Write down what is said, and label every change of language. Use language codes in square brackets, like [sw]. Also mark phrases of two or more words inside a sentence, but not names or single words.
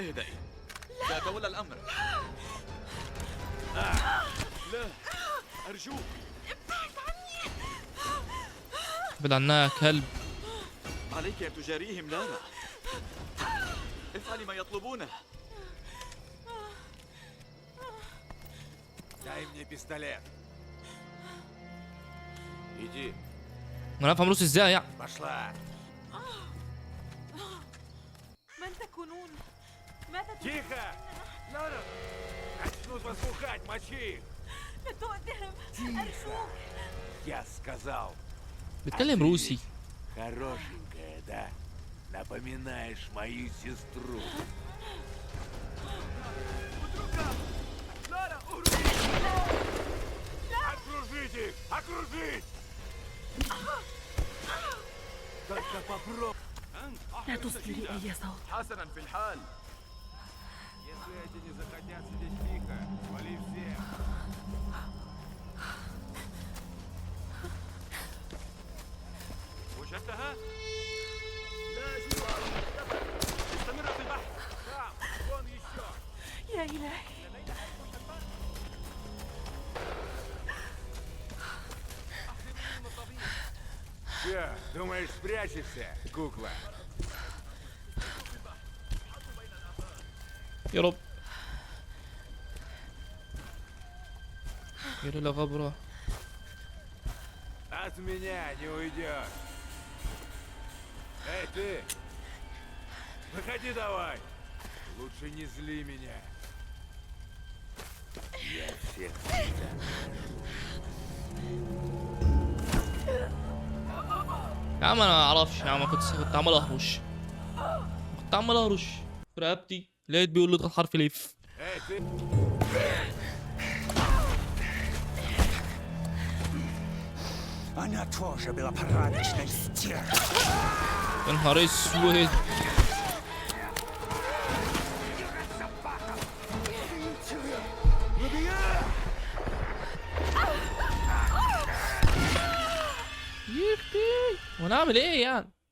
[ar] اهدئي. سأتولى الأمر. لا، أرجوك. ابتعد عني. ابعد عنها يا كلب. عليك أن تجاريهم لارا. افعلي ما يطلبونه. [ru] Дай мне пистолет. Иди. [ar] انا افهم روسي ازاي يعني؟ [ru] Пошла. [ar] من تكونون؟ ماذا [ru] Тихо! لارا! Начнут вас бухать, мочи их! [ar] لا تؤذهم أرجوك. [ru] Я сказал. [ar] بيتكلم روسي. [ru] Хорошенькая, да? Напоминаешь мою сестру. Окружить их! Окружить! Только попробуй. [ar] لا تصدري أي صوت. حسنا في الحال. [ru] Если эти не захотят сидеть тихо, вали всех. [ar] وجدتها؟ لا أجد استمر في البحث. نعم، وين еще؟ يا إلهي. [ru] Че, думаешь, спрячешься, кукла? [ar] يا رب. يا غبرة. [ru] От меня не уйдешь. Эй, ты! Выходи давай! Лучше не зли меня. Я всех тебя. [ar] يا عم انا ما اعرفش يا عم، كنت عمال اهرش. كنت عمال اهرش في رقبتي، لقيت بيقول لي اضغط حرف الاف. [ru] Эй, ты! Она тоже была порядочной стервой. [ar] يا نهار اسود. يختي وانا اعمل ايه يعني؟